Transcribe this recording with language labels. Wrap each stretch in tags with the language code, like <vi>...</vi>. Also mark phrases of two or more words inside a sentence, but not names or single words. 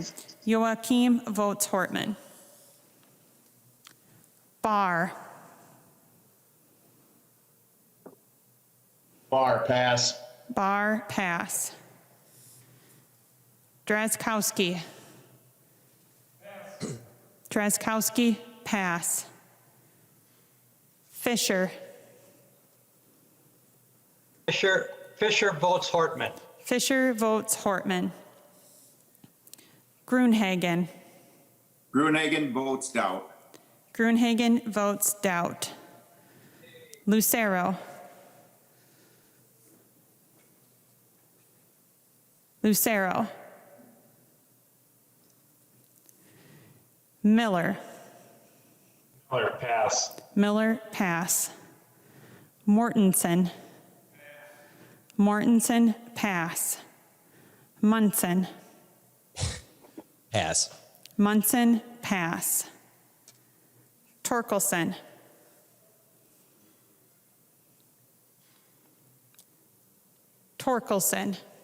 <en>Joachim votes Hortman. Barr. Barr, pass. Barr, pass. Drazkowski. Drazkowski, pass. Fisher. Fisher votes Hortman. Fisher votes Hortman. Gruenhagen. Gruenhagen votes doubt. Gruenhagen votes doubt. Lucero. Lucero. Miller. Miller, pass. Miller, pass. Mortensen. Mortensen, pass. Munson. Pass. Munson, pass. Torkelson. Torkelson.</en>